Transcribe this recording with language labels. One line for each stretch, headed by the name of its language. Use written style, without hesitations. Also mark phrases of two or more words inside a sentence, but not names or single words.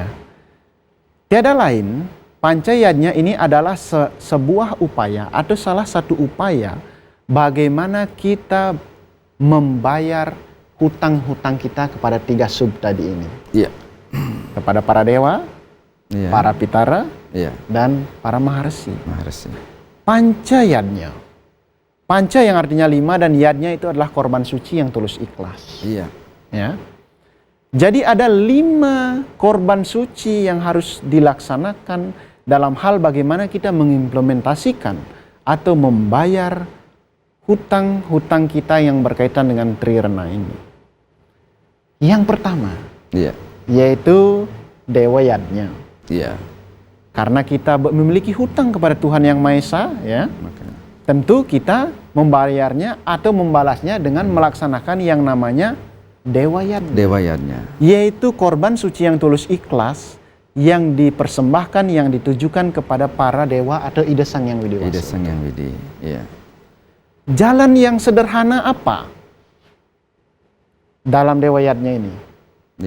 Indonesian: Tiada lain, panca yadnya ini adalah sebuah upaya atau salah satu upaya bagaimana kita membayar hutang-hutang kita kepada 3 sub tadi ini. Iya. Kepada para dewa, Iya. para pitara, Iya. dan para maharsi. Maharsi. Panca yadnya. Panca yang artinya 5 dan yadnya itu adalah korban suci yang tulus ikhlas. Iya. Ya. Jadi ada 5 korban suci yang harus dilaksanakan dalam hal bagaimana kita mengimplementasikan atau membayar hutang-hutang kita yang berkaitan dengan trirena ini. Yang pertama, Iya. yaitu dewa yadnya. Iya. Karena kita memiliki hutang kepada Tuhan Yang Maha Esa, ya, Makanya. tentu kita membayarnya atau membalasnya dengan melaksanakan yang namanya dewa yadnya. Dewa yadnya. Yaitu korban suci yang tulus ikhlas yang dipersembahkan, yang ditujukan kepada para dewa atau Ida Sang Yang Widi Wasa. Ida Sang Yang Widi. Iya. Jalan yang sederhana apa dalam dewa yadnya ini? Iya.